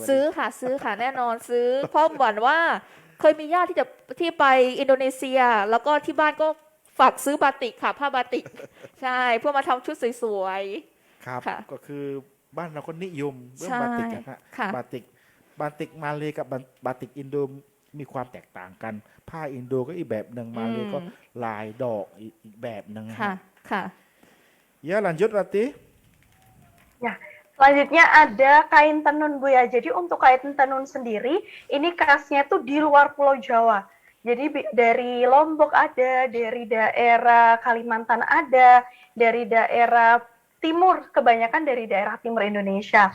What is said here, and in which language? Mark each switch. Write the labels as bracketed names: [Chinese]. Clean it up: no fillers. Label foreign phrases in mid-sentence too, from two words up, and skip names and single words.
[Thai] ซื้อค่ะซื้อค่ะแน่นอนซื้อ เพราะเหมือนว่าเคยมีญาติที่ไปอินโดนีเซีย แล้วก็ที่บ้านก็ฝากซื้อบาติกค่ะผ้าบาติก ใช่เพื่อมาทำชุดสวย ครับ ค่ะ ก็คือบ้านเราก็นิยมเรื่อง ใช่ บาติกนะฮะ ค่ะ บาติกมาเลยกับบาติกอินโดมีความแตกต่างกัน ผ้าอินโดก็อีกแบบหนึ่งมาเลยก็ลายดอกอีกแบบหนึ่งนะ ค่ะ ฮะ ค่ะ [Indonesian] Ya lanjut Rati. Ya, selanjutnya ada kain tenun Bu ya. Jadi untuk kain tenun sendiri, ini khasnya tuh di luar Pulau Jawa. Jadi dari Lombok ada, dari daerah Kalimantan ada, dari daerah timur, kebanyakan dari daerah timur Indonesia.